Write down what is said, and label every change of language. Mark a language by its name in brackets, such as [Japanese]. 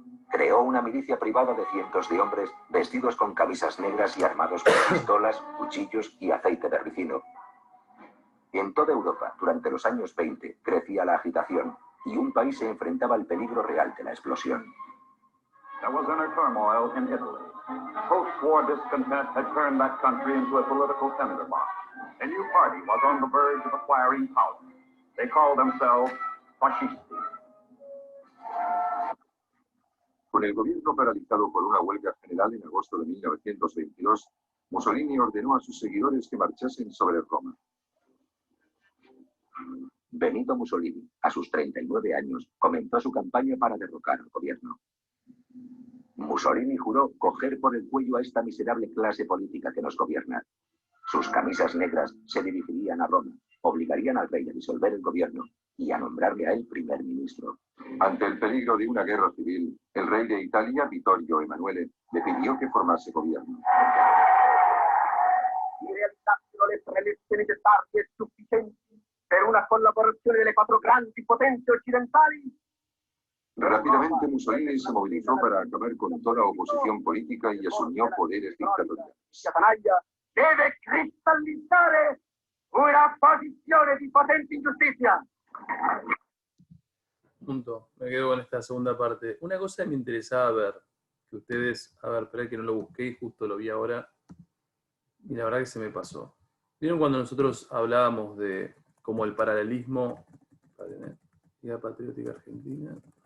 [Spanish] Creó una milicia privada de cientos de hombres vestidos con camisas negras y armados con pistolas, cuchillos y aceite de ricino. En toda Europa, durante los años 20, crecía la agitación y un país se enfrentaba al peligro real de la explosión. [English] There was inner turmoil in Italy. Post-war discontent had turned that country into a political tinderbox. A new party was on the verge of acquiring power. They called themselves Fascisti. [Spanish] Con el gobierno paralizado por una huelga general en agosto de 1922, Mussolini ordenó a sus seguidores que marchasen sobre Roma. Benito Mussolini, a sus 39 años, comenzó su campaña para derrocar al gobierno. Mussolini juró coger por el cuello a esta miserable clase política que nos gobierna. Sus camisas negras se dirigirían a Roma, obligarían al rey a disolver el gobierno y a nombrarle a él primer ministro. Ante el peligro de una guerra civil, el rey de Italia, Vittorio Emanuele, le pidió que formase gobierno. [Italian] Si realizzassero le premesse necessarie e sufficienti per una collaborazione delle quattro grandi potenze occidentali. [Spanish] Rápidamente Mussolini se movilizó para acabar con toda oposición política y asumió poderes dictatoriales. [Italian] Deve cristallizzare una posizione di potente ingiustizia. Punto. [Spanish] Me quedo con esta segunda parte. Una cosa que me interesaba ver, que ustedes, a ver, esperá que no lo busqué y justo lo vi ahora, y la verdad que se me pasó. ¿Vieron cuando nosotros hablábamos de como el paralelismo, Liga Patriótica Argentina?